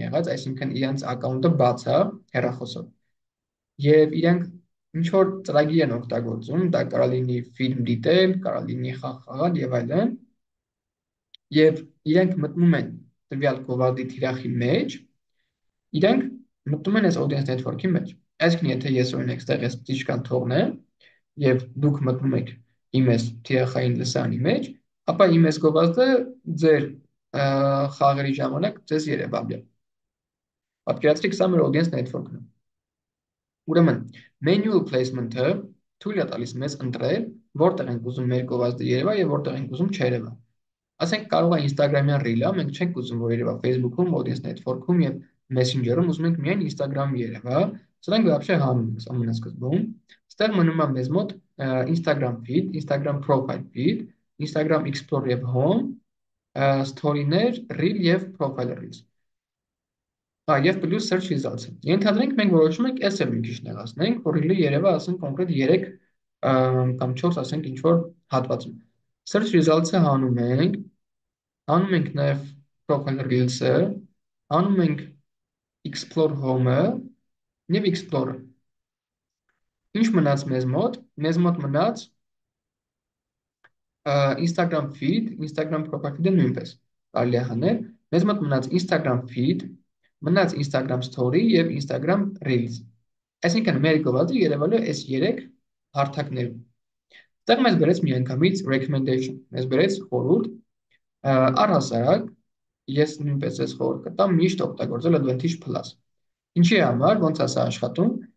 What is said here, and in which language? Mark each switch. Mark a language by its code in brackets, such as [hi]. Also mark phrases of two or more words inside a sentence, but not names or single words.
[hy] եղած, այսինքն իրենց account-ը բաց է հեռախոսով, եւ իրենք ինչ որ ծրագիր են օգտագործում, դա կարող լինի ֆիլմ դիտել, կարող լինի խաղ խաղալ եւ այլն, եւ իրենք մտնում են տվյալ գովազդի թիրախի մեջ, իրենք մտնում են այս [en] audience network- [hy] ի մեջ։ Այսինքն, եթե ես օրինակ ստեղ այս ճիշտան թողնեմ եւ դուք մտնում եք իմ այս թիրախային լսարանի մեջ, ապա իմ այս գովազդը ձեր խաղերի ժամանակ ձեզ երևա։ Պատկերացրեք, սա մեր [en] audience network- [hy] ն է։ Ուրեմն, [en] manual placement- [hy] ը թույլ է տալիս մեզ ընտրել, որտեղ ենք ուզում մեր գովազդը երևա եւ որտեղ ենք ուզում չերևա։ Ասենք կարող է Instagram-յան Reel-ը, մենք չենք ուզում, որ երևա Facebook-ում, [en] audience network- [hy] ում եւ Messenger-ում, ուզում ենք միայն Instagram-ը երևա։ Սրանք вообще հանում ենք ամենասկզբում։ Ստեղ մնում է մեզ մոտ [en] Instagram feed, Instagram profile feed, Instagram Explore [hy] եւ Home, story-ներ, Reel եւ [en] profile Reels։ [hy] Եվ [en] plus search results- [hy] ը։ Ենթադրենք մենք որոշում ենք S-ը մի քիչ նեղացնենք, որ Reel-ը երևա ասենք կոնկրետ 3 կամ 4 ասենք ինչ որ հատվածում։ [en] Search results- [hy] ը հանում ենք նաև [en] profile reels- [hy] ը, հանում ենք [en] explore home- [hy] ը եւ explore-ը։ Ինչ մնաց մեզ մոտ։ Մեզ մոտ մնաց [en] Instagram feed, Instagram profile feed- [hy] ը նույնպես կարելի է հանել։ Մեզ մոտ մնաց [en] Instagram feed, [hy] մնաց [en] Instagram story [hy] եւ [en] Instagram reels։ [hy] Այսինքն մեր գովազդը երևալու է այս 3 հարթակներում։ Այդտեղ մեզ բերեց միանգամից recommendation, մեզ բերեց խորհուրդ, առհասարակ ես նույնպես ես խորհուրդ կտամ միշտ օգտագործել Advantage Plus։ Ինչի համար, ոնց է սա աշխատում,